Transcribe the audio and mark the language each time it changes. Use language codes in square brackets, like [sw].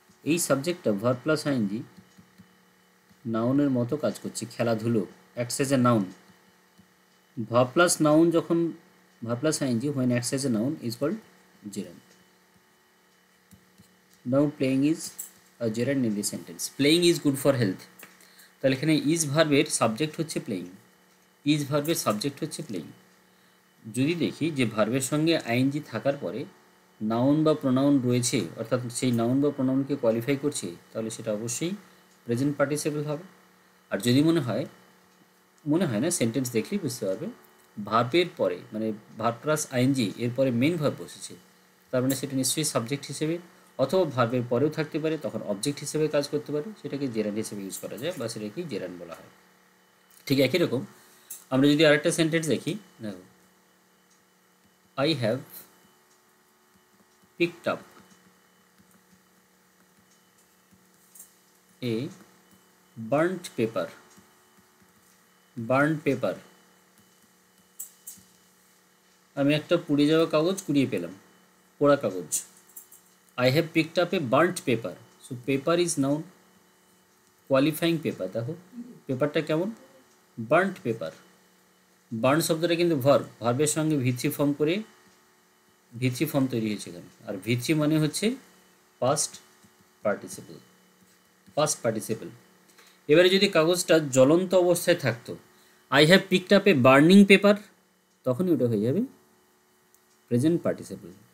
[bn] এই সাবজেক্টটা verb plus ING নাউনের মতো কাজ করছে, খেলাধুলো, [en] Acts as a noun. Verb plus noun [bn] যখন, [en] Verb plus ING when acts as a noun is called gerund. Now playing is a gerund in the sentence. Playing is good for health. [bn] তাহলে এখানে is ভার্বের subject হচ্ছে playing, is ভার্বের subject হচ্ছে playing. যদি দেখি যে ভার্বের সঙ্গে আইএনজি থাকার পরে নাউন বা প্রোনাউন রয়েছে, অর্থাৎ সেই নাউন বা প্রোনাউনকে কোয়ালিফাই করছে, তাহলে সেটা অবশ্যই প্রেজেন্ট পার্টিসিপল হবে। আর যদি মনে হয় না, সেন্টেন্স দেখলেই বুঝতে পারবে ভার্বের পরে মানে ভার্ব প্লাস আইএনজি এরপরে মেন ভার্ব বসেছে, তার মানে সেটা নিশ্চয়ই সাবজেক্ট হিসেবে, অথবা ভার্বের পরেও থাকতে পারে, তখন অবজেক্ট হিসেবে কাজ করতে পারে, সেটাকে জেরান্ড হিসেবে ইউজ করা যায় বা সেটাকেই জেরান্ড বলা হয়। ঠিক একই রকম আমরা যদি আরেকটা সেন্টেন্স দেখি, দেখো [en] I have picked up a burnt paper, burnt paper, [bn] আমি একটা পুড়ে যাওয়া কাগজ কুড়িয়ে পেলাম, পোড়া কাগজ। [en] I have picked up a burnt paper, so paper is noun, qualifying paper। [bn] দেখো পেপারটা কেমন, বার্ন্ট পেপার। বার্ন শব্দটা কিন্তু ভার্ব, ভার্বের সঙ্গে ভিত্রি ফর্ম করে ভিত্রি ফর্ম তৈরি হয়েছে এখানে, আর ভিত্রি মানে হচ্ছে পাস্ট পার্টিসিপল, পাস্ট পার্টিসিপল। এবারে যদি কাগজটা জ্বলন্ত অবস্থায় থাকতো, [en] I have picked up a burning paper, [bn] তখনই ওটা হয়ে যাবে প্রেজেন্ট পার্টিসিপল।